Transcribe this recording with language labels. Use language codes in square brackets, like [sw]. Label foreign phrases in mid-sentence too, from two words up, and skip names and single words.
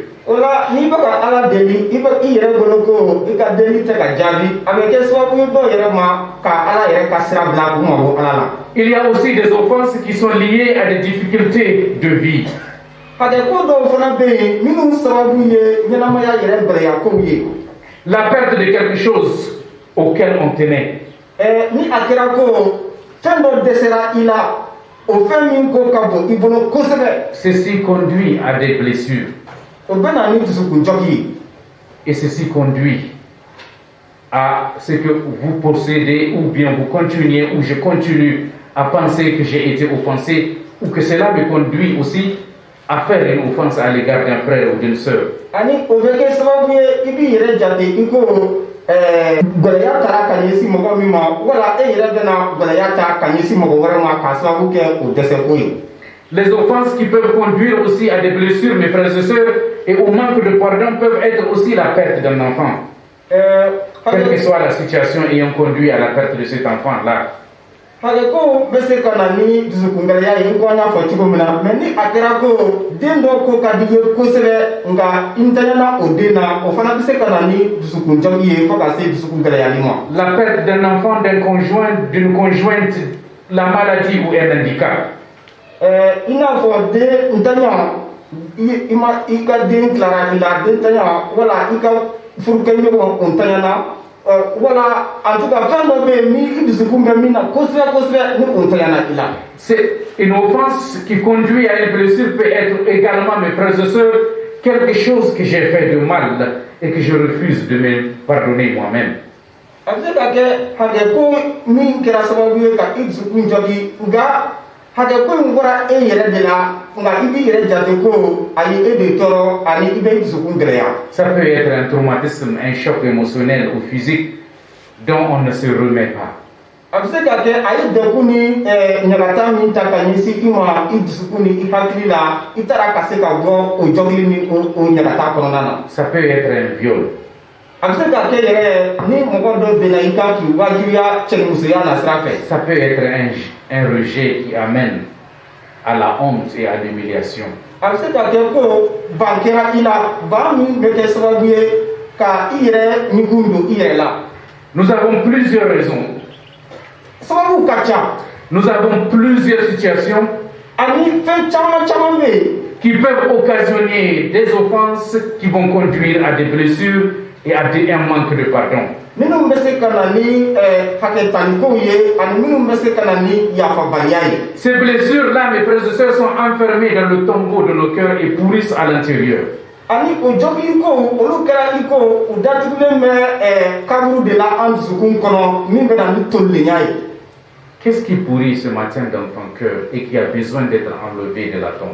[bm] Ola ni bɛ ka Ala deli i bɛ i yɛrɛ bolo ko i ka deli tɛ ka jaabi a bɛ kɛ sababu ye dɔw yɛrɛ ma ka Ala yɛrɛ ka sira bila u mabɔ Ala la. [fr] Il y a aussi des offenses qui sont liées à des difficultés de vie. [bm] Hakɛ ko dɔw fana bɛ yen minnu sababu ye ɲɛnamaya yɛrɛ gɛlɛya kow ye. [fr] La perte de quelque chose auquel on tenait. [bm] Ni a kɛra ko fɛn dɔ dɛsɛra i la o fɛn min ko ka bon i bolo kosɛbɛ. [fr] Ceci conduit à des blessures. [bm] O bɛ na ni dusukunjɔgi ye. [fr] Et ceci conduit à ce que vous possédez ou bien vous continuez ou je continue à penser que j'ai été offensé ou que cela me conduit aussi à faire une offense à l'égard d'un frère ou d'une sœur. [bm] Ani o bɛ kɛ sababu ye i b'i yɛrɛ jate i ko gɛlɛya tara ka ɲɛsin mɔgɔ min ma wala e yɛrɛ bɛna gɛlɛya ta ka ɲɛsin mɔgɔ wɛrɛ ma k'a sababu kɛ o dɛsɛko ye. [fr] Les offenses qui peuvent conduire aussi à des blessures, mes frères et sœurs, et au manque de pardon peuvent être aussi la perte d'un enfant. Quelle que soit la situation ayant conduit à la perte de cet enfant-là. [bm] Hakɛ ko bɛ se ka na ni dusukungɛlɛya ye ko an y'a fɔ cogo min na mais ni a kɛra ko den dɔ ko ka di ye kosɛbɛ nka i ntanyana o den na o fana bɛ se ka na ni dusukunjɔgi ye fo ka se dusukungɛlɛyali ma. [fr] La perte d'un enfant, d'un conjoint, d'une conjointe, la maladie ou un handicap. [bm] I n'a fɔ den ntanya i ka den tilara i la den ntanya wala i ka furukɛɲɔgɔn o ntanyana wala [fr] en tout cas [bm] fɛn dɔ bɛ yen ni i dusukun bɛ min na kosɛbɛ kosɛbɛ ni o ntanyana i la. [fr] C'est une offense qui conduit à une blessure peut être également, mes frères et sœurs, quelque chose que j'ai fait de mal et que je refuse de me pardonner moi-même. [bm] A bɛ se ka kɛ hakɛ ko min kɛra sababu ye ka i dusukun jɔgi nka hakɛ ko in bɔra e yɛrɛ de la nka i b'i yɛrɛ jate ko a ye e de tɔɔrɔ ani i bɛ i dusukun gɛlɛya. [fr] Ça peut être un traumatisme, un choc émotionnel ou physique dont on ne se remet pas. [bm] A bɛ se ka kɛ a ye degun ni ɲagata min ta ka ɲɛsin i ma i dusukun ni i hakili la i taara ka se ka bɔ o jɔgili ni o ɲagata kɔnɔna na. [fr] Ça peut être un viol. [bm] A bɛ se ka kɛ yɛrɛ ni mɔgɔ dɔ bɛnna i kan k'i wajibiya cɛnimusoya na sira fɛ. [fr] Ça peut être un rejet qui amène à la honte et à l'humiliation. [bm] A bɛ se ka kɛ ko ban kɛra i la ban min bɛ kɛ sababu ye ka i yɛrɛ ɲugun don i yɛrɛ la. [fr] Nous avons plusieurs raisons. [bm] Sababu ka ca. [fr] Nous avons plusieurs situations [bm] Ani fɛn caman caman bɛ yen [fr] qui peuvent occasionner des offenses qui vont conduire à des blessures et à un manque de pardon. [bm] Minnu bɛ se ka na ni hakɛtanikow ye ani minnu bɛ se ka na ni yafabaliya ye. [fr] Ces blessures-là, mes frères et sœurs, sont enfermées dans le tombeau de nos cœurs et pourrissent à l'intérieur. [bm] Ani o jɔgilikow olu kɛra i ko u datugulen bɛ kaburu de la an dusukun kɔnɔ min bɛ na ni tolilenya ye. [fr] Qu'est-ce qui pourrit ce matin dans ton cœur et qui a besoin d'être enlevé de la tombe?